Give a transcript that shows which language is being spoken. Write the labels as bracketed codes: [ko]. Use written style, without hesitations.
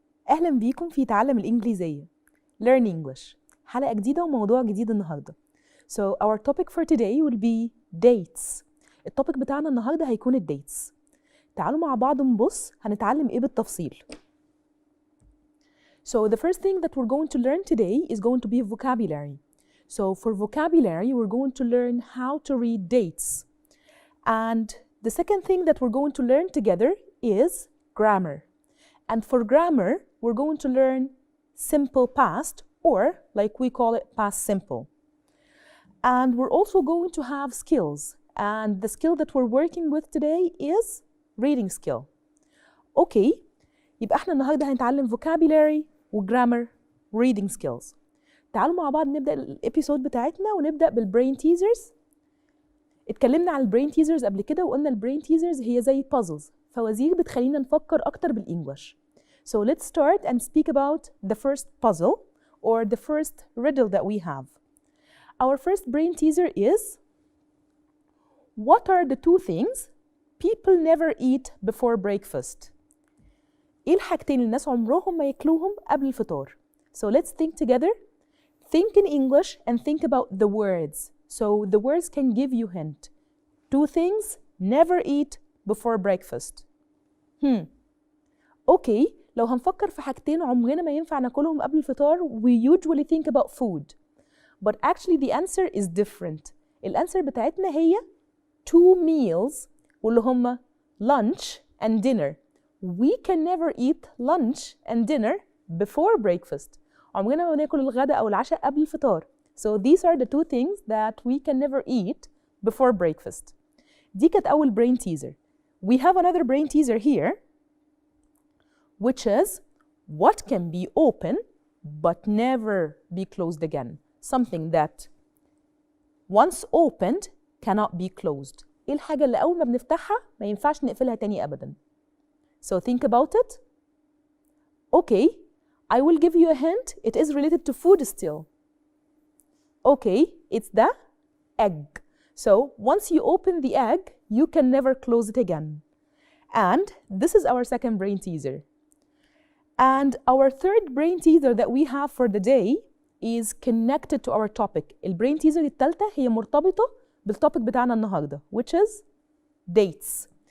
[ar] أهلا بيكم في تعلم الإنجليزية. [en] Learn English. [ar] حلقة جديدة وموضوع جديد النهاردة. [en] So our topic for today will be dates. [ar] التوبيك بتاعنا النهاردة هيكون الdates. تعالوا مع بعض نبص هنتعلم إيه بالتفصيل. [en] So the first thing that we're going to learn today is going to be vocabulary. So for vocabulary, we're going to learn how to read dates. And the second thing that we're going to learn together is grammar. And for grammar, we're going to learn simple past, or like we call it past simple. And we're also going to have skills. And the skill that we're working with today is reading skill. Okay, [ar] يبقى احنا النهارده هنتعلم vocabulary وgrammar [en] reading skills. [ar] تعالوا مع بعض نبدأ الابيسود بتاعتنا ونبدأ بالبرين تيزرز. اتكلمنا عن البرين تيزرز قبل كده وقلنا البرين تيزرز هي زي puzzles، فوازير بتخلينا نفكر أكتر بالإنجلش. [en] So let's start and speak about the first puzzle or the first riddle that we have. Our first brain teaser is, what are the two things people never eat before breakfast? [ar] إيه الحاجتين اللي الناس عمرهم ما ياكلوهم قبل الفطار؟ [en] So let's think together. Think in English and think about the words. So the words can give you hint. Two things never eat before breakfast. Okay, [ar] لو هنفكر في حاجتين عمرنا ما ينفع ناكلهم قبل الفطار, [en] we usually think about food. But actually the answer is different. [ar] الانسر بتاعتنا هي [en] two meals [ar] واللي هما [en] lunch and dinner. We can never eat lunch and dinner before breakfast. [ar] عمرنا ما ناكل الغداء أو العشاء قبل الفطار. [en] So these are the two things that we can never eat before breakfast. [ar] دي كانت أول brain teaser. [en] We have another brain teaser here, which is what can be open but never be closed again. Something that once opened cannot be closed. [ar] إيه الحاجة اللي أول ما بنفتحها ما ينفعش نقفلها تاني أبداً. [en] So think about it. Okay, I will give you a hint. It is related to food still. Okay, it's the egg. So once you open the egg, you can never close it again. And this is our second brain teaser. And our third brain teaser that we have for the day is connected to our topic. [ar] البرين تيزر الثالثة هي مرتبطة بالtopic بتاعنا النهاردة, [en] which is dates.